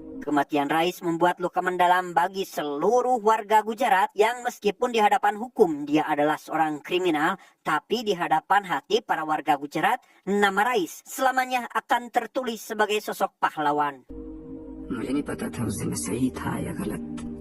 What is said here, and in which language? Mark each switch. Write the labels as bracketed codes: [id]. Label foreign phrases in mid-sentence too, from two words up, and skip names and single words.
[id] Kematian Rais membuat luka mendalam bagi seluruh warga Gujarat yang meskipun di hadapan hukum dia adalah seorang kriminal, tapi di hadapan hati para warga Gujarat, nama Rais selamanya akan tertulis sebagai sosok pahlawan. [hi] मुझे नहीं पता था उस दिन मैं सही था या गलत